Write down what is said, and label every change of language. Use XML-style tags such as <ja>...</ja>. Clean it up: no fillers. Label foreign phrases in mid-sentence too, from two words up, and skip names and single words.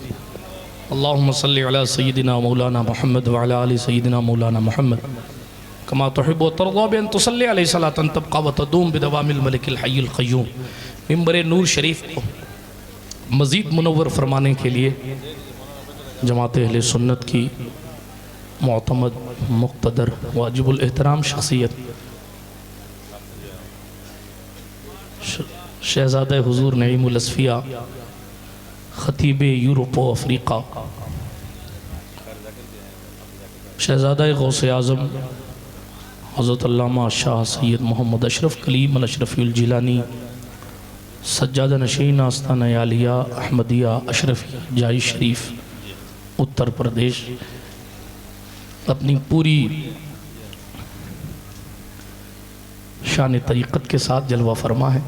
<ar>اللهم صل على سيدنا مولانا محمد وعلى آل سيدنا مولانا محمد كما تحب وترضى بأن تصلي عليه صلاة تبقى وتدوم بدوام الملك الحي القيوم.</ar> <ur>منبر نور شریف کو مزید منور فرمانے کے لیے جماعت اہل سنت کی معتمد مقتدر واجب الاحترام شخصیت شہزادہ حضور نعیم الاصفیا خطیب یورپ و افریقہ شہزادہ غوث اعظم حضرت علامہ شاہ سید محمد اشرف کلیم اشرف الجیلانی سجادہ نشین آستانہ عالیہ احمدیہ اشرفیہ جائی شریف اتر پردیش اپنی پوری شان طریقت کے ساتھ جلوہ فرما ہے.</ur>